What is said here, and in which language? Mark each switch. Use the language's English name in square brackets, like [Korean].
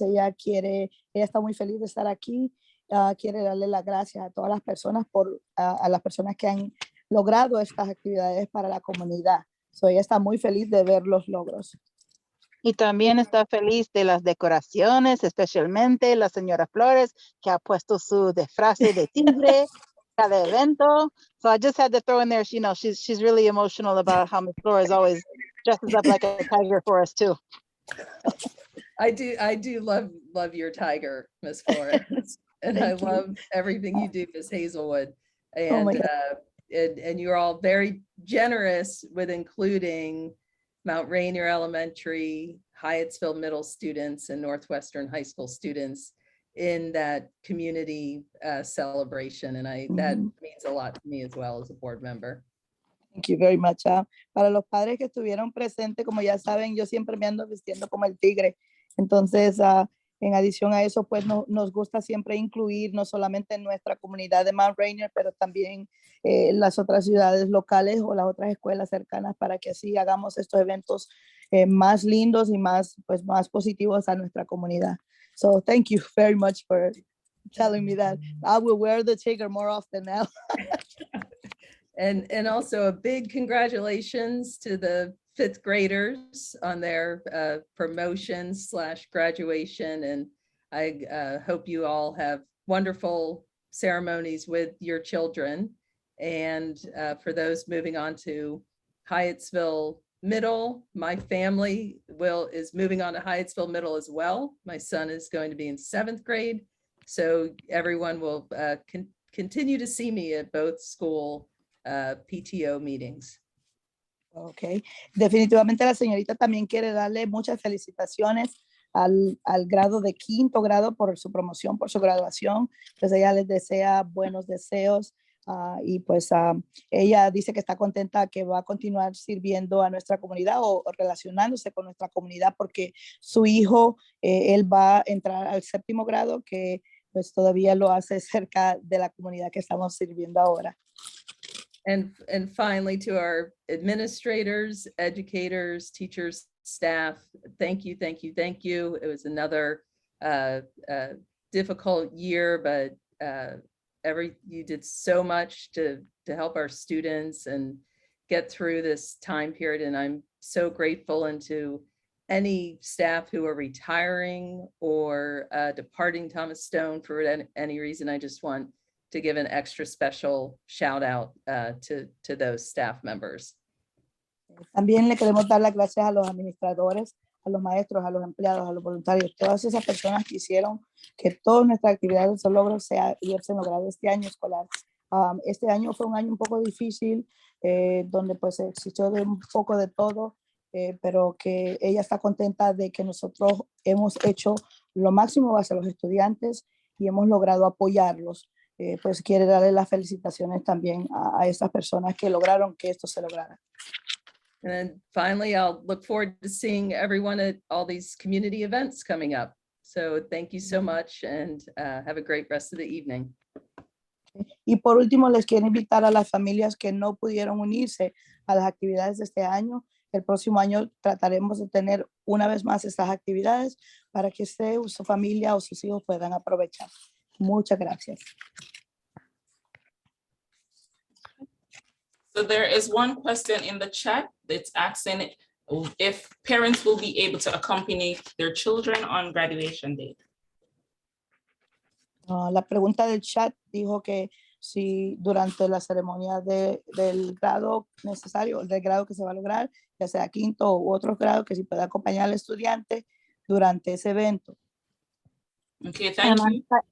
[Spanish] Ella está muy feliz de estar aquí. Quiere darle las gracias a todas las personas a las personas que han logrado estas actividades para la comunidad. Ella está muy feliz de ver los logros. Y también está feliz de las decoraciones, especialmente la señora Flores, que ha puesto su disfraz de tigre cada evento. [English] So I just had to throw in there, you know, she's really emotional about how Ms. Flores always dresses up like a tiger for us too. I do love your tiger, Ms. Flores. And I love everything you do, Ms. Hazelwood. And and you're all very generous with including Mount Rainier Elementary, Hyattsville Middle students, and Northwestern High School students in that community celebration. And that means a lot to me as well as a board member. Thank you very much. [Spanish] Para los padres que estuvieron presentes, como ya saben, yo siempre me ando vistiendo como el tigre. Entonces, en adición a eso, pues nos gusta siempre incluir no solamente en nuestra comunidad de Mount Rainier, pero también las otras ciudades locales o las otras escuelas cercanas para que así hagamos estos eventos más lindos y más positivos a nuestra comunidad. [English] So thank you very much for telling me that. I will wear the tiger more often now. And also a big congratulations to the 5th graders on their promotion/graduation. And I hope you all have wonderful ceremonies with your children. And for those moving on to Hyattsville Middle, my family is moving on to Hyattsville Middle as well. My son is going to be in 7th grade. So everyone will continue to see me at both school PTO meetings. [Spanish] Ok, definitivamente la señorita también quiere darle muchas felicitaciones al grado de 5º grado por su promoción, por su graduación. Pues ella les desea buenos deseos y pues ella dice que está contenta que va a continuar sirviendo a nuestra comunidad o relacionándose con nuestra comunidad porque su hijo, él va a entrar al 7º grado que pues todavía lo hace cerca de la comunidad que estamos sirviendo ahora. [English] And finally, to our administrators, educators, teachers, staff, thank you, thank you, thank you. It was another difficult year, but you did so much to help our students and get through this time period. And I'm so grateful, and to any staff who are retiring or departing Thomas Stone for any reason, I just want to give an extra special shout out to those staff members. [Spanish] También le queremos dar las gracias a los administradores, a los maestros, a los empleados, a los voluntarios, todas esas personas que hicieron que todas nuestras actividades o logros se hubiesen logrado este año escolar. Este año fue un año un poco difícil, donde pues existió de un poco de todo, pero que ella está contenta de que nosotros hemos hecho lo máximo hacia los estudiantes y hemos logrado apoyarlos. Pues quiere darle las felicitaciones también a esas personas que lograron que esto se lograra. And then finally, I'll look forward to seeing everyone at all these community events coming up. So thank you so much and have a great rest of the evening. Y por último, les quiero invitar a las familias que no pudieron unirse a las actividades de este año. El próximo año trataremos de tener una vez más estas actividades para que usted, su familia o sus hijos puedan aprovechar. Muchas gracias. [English] So there is one question in the chat that's asking if parents will be able to accompany their children on graduation day. [Spanish] La pregunta del chat dijo que si durante la ceremonia del grado necesario, del grado que se va a lograr, ya sea quinto u otro grado, que si puede acompañar al estudiante durante ese evento. [English] Okay, thank you.